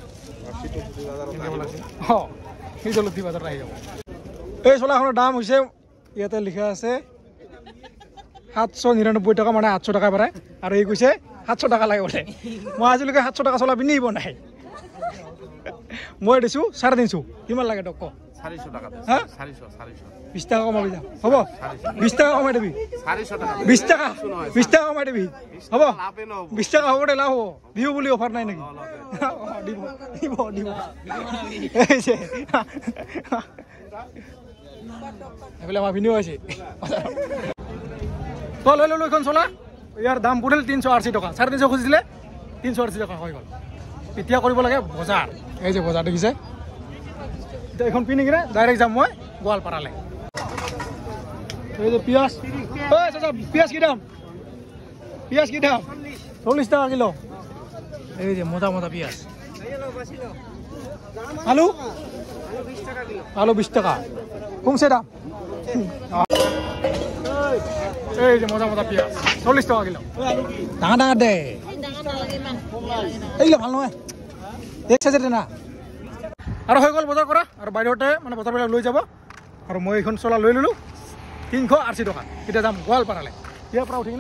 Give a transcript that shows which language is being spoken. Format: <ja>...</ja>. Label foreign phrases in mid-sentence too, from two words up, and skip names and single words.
<as>অঁ সেই জলতি বজাৰত আহি যাব এই চলাখনৰ দাম হৈছে ইয়াতে লিখা আছে 799 টকা মানে 800 টকা পাৰে আৰু এই কৈছে 700 টকা লাগে বোলে মই আজিলৈকে 700 টকা চলা পিন্ধিব নাই মই দিছোঁ 350 কিমান লাগে টক</as> <bn>400 টাকা হা 400</bn> <as>20 টাকা কমাবি যা হ'ব 20 টাকা কমাই দিবি</as> <bn>400 টাকা</bn> <as>20 টাকা কমাই দিবি হ'ব 20 টাকা হ'ব দে লাভ হ'ব বিহু বুলি অফাৰ নাই নেকি দিব এই যে এইফালে আমাৰ ভিনিও আছে তই লৈ ল'লো এইখন চলা ইয়াৰ দাম পৰিল 380 টকা 350 খুজিছিলে 380 টকা হৈ গ'ল এতিয়া কৰিব লাগে বজাৰ এই যে বজাৰ দেখিছে এতিয়া এখন পিনি কিনে ডাইৰেক্ট যাম মই গোৱালপাৰালৈ এই যে পিঁয়াজ ঐ চাচা পিঁয়াজ কি দাম 40 টাকা কিলো এই যে মোটা মোটা পিঁয়াজ আলু 20 টাকা কমছে দাম এই যে মোটা মোটা পিঁয়াজ 40 টাকা কিলো ডাঙৰ দে এইগুলো ভাল নহয় এক সাইজে না আৰু হৈ গ'ল বজাৰ কৰা আৰু বাহিৰতে মানে বজাৰবিলাক লৈ যাব আৰু মই এইখন চলা লৈ ল'লোঁ 380 টকা এতিয়া যাম গোৱালপাৰালৈ ইয়াৰ পৰা উঠি কিনে</as>